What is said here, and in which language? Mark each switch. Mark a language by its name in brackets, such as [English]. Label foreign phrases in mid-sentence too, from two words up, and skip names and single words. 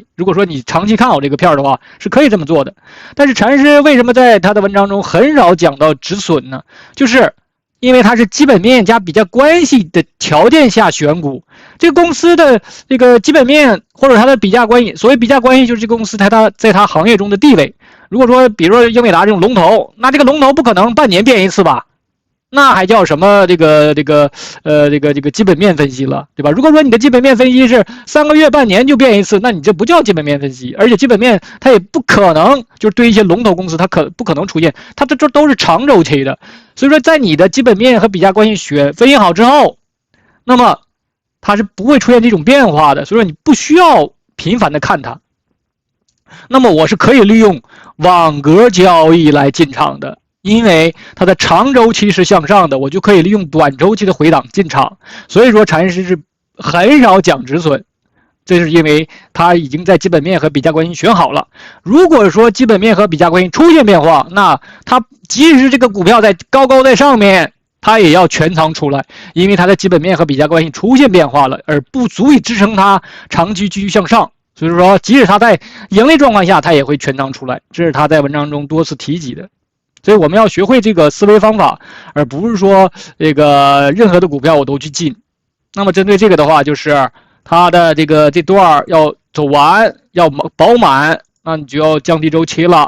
[Chinese] 如果說你長期看好這個片的話，是可以這麼做的。但是禪師為什麼在他的文章中很少講到止損呢？就是因為它是基本面加比價關係的條件下選股，這個公司的這個基本面或者它的比價關係，所謂比價關係就是這個公司在它行業中的地位。如果說比如說英偉達這種龍頭，那這個龍頭不可能半年變一次吧？那還叫什麼這個基本面分析了，对吧？如果說你的基本面分析是3個月半年就變一次，那你這不叫基本面分析，而且基本面它也不可能，就是對一些龍頭公司它不可能出現，它這都是長周期的。所以說在你的基本面和比價關係分析好之後，那麼它是不會出現這種變化的，所以說你不需要頻繁的看它。那麼我是可以利用網格交易來進場的，因為它的長周期是向上的，我就可以利用短周期的回檔進場。所以說禪師是很少講止損，這是因為他已經在基本面和比價關係選好了。如果說基本面和比價關係出現變化，那他即使是這個股票在高在上面，他也要全倉出來，因為它的基本面和比價關係出現變化了，而不足以支撐它長期繼續向上。所以說即使他在盈利狀況下，他也會全倉出來，這是他在文章中多次提及的。所以我们要学会這個思維方法，而不是說這個任何的股票我都去進。那麼針對這個的話，就是它的這段要走完，要飽滿，那你就要降低週期了。